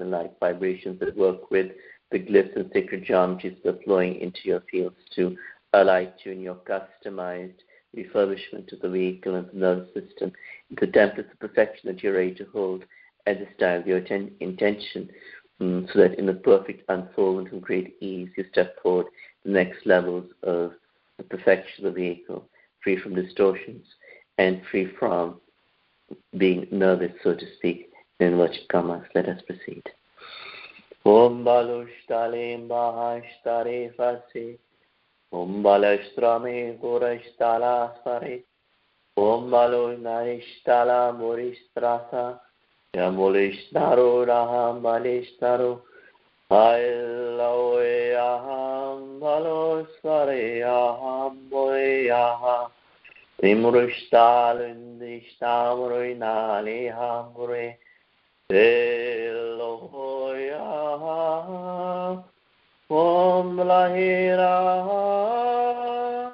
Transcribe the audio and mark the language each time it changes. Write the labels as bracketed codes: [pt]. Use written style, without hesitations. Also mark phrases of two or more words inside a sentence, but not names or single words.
[en] and light vibrations that work with the glyphs and sacred geometries that are flowing into your fields to alight you in your customized refurbishment of the vehicle and the nervous system, the templates of perfection that you're ready to hold at this time of your intention, so that in the perfect unfoldment and great ease you step forward the next levels of the perfection of the vehicle, free from distortions and free from being nervous, so to speak, in inverted commas. Let us proceed. Om balushtale mahashtare fase, Om balashtrame gorashtala spare, Om Malo Narishtala Moristrasa Yamulishnaro Raham Balishtaro Hailawe Aham Malo Sware Aham Boe Aha Nimrishtalindishtamuri Nali Hamure Elohoya Om Lahira.